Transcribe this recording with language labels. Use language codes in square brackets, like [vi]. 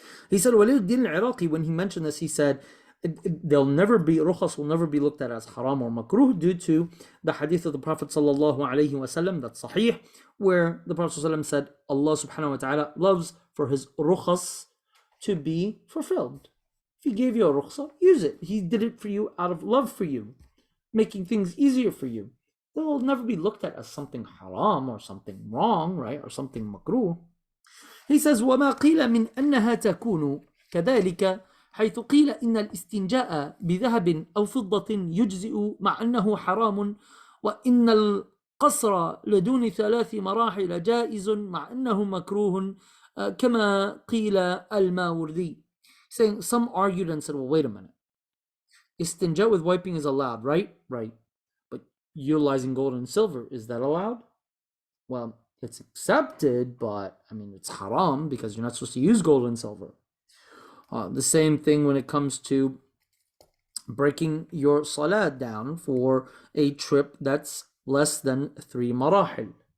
[en] He said, Waliuddin al-Iraqi, when he mentioned this, he said, they'll never be, rukhas will never be looked at as haram or makruh due to the hadith of the Prophet sallallahu alaihi wasallam, that's sahih, where the Prophet sallallahu said, Allah subhanahu wa ta'ala loves for his rukhas to be fulfilled. If he gave you a rukhsa, use it. He did it for you out of love for you, making things easier for you. They'll never be looked at as something haram or something wrong, right, or something makruh. He says, [ar] وَمَا قِيلَ مِنْ أَنَّهَا تَكُونُ كَذَلِكَ حيث قيل إن الاستنجاء بذهب أو فضة يجزئ مع أنه حرام وإن القصر لدون 3 مراحل جائز مع أنه مكروه كما قيل الماوردي. [en] Saying, some argued and said, well, wait a minute. Istinja with wiping is allowed, right? Right. But utilizing gold and silver, is that allowed? Well, it's accepted, but I mean, it's haram because you're not supposed to use gold and silver. The same thing when it comes to breaking your salat down for a trip that's less than 3 marahil.